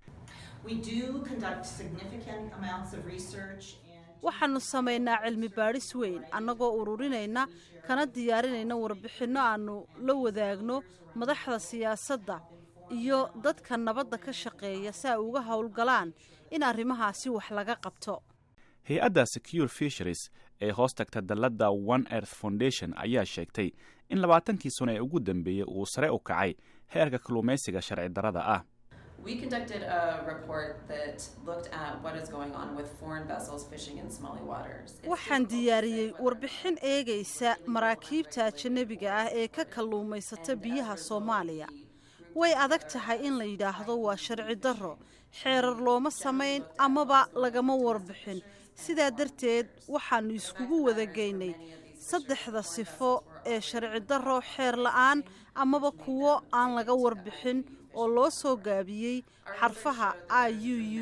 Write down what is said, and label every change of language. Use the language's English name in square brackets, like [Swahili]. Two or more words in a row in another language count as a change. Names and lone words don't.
[Somali] waxaanu samaynaa cilmi baadhis weyn annagoo ururinayna kana diyaarinayna warbixinno aanu la wadaagno madaxda siyaasadda iyo dadka nabadda ka shaqeeya si ay uga howlgalaan in arrimahaasi wax laga qabto. hay-adda secure fisheries ee hoos tagta dalladda one earth foundation ayaa sheegtay in 20kii sano ee ugu dambeeyey uu sare u kacay heerka kalluumaysiga sharci darrada ah. [English] We conducted a report that looked at what is going on with foreign vessels fishing in Somali waters. [Somali] waxaan diyaariyey warbixin eegaysa maraakiibta ajanabiga ah ee ka kalluumaysata biyaha Soomaaliya. way adag tahay in la yidhaahdo waa sharci darro, xeerar looma samayn amaba lagama warbixin. sidaa darteed waxaanu iskugu wada geynay 3 sifo ee sharci darro, xeer la'aan amaba kuwo aan laga warbixin oo loo soo gaabiyey xarfaha IUU.